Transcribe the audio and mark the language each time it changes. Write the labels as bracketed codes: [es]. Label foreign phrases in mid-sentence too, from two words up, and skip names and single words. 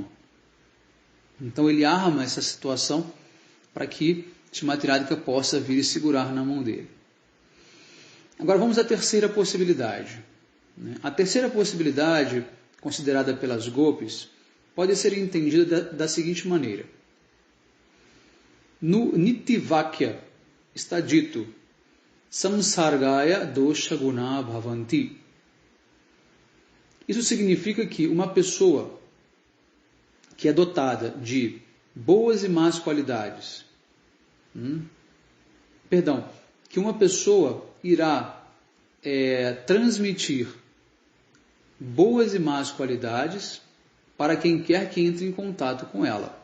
[pt] Então ele arma essa situação para que Srimati Radhika possa vir e segurar na mão dele. Agora vamos à terceira possibilidade. A terceira possibilidade, considerada pelas gopis, pode ser entendida da seguinte maneira. No Nitivakya está dito: [sa] Samsargaya dosha guna bhavanti. [pt] Isso significa que uma pessoa que é dotada de boas e más qualidades, que uma pessoa irá transmitir boas e más qualidades para quem quer que entre em contato com ela.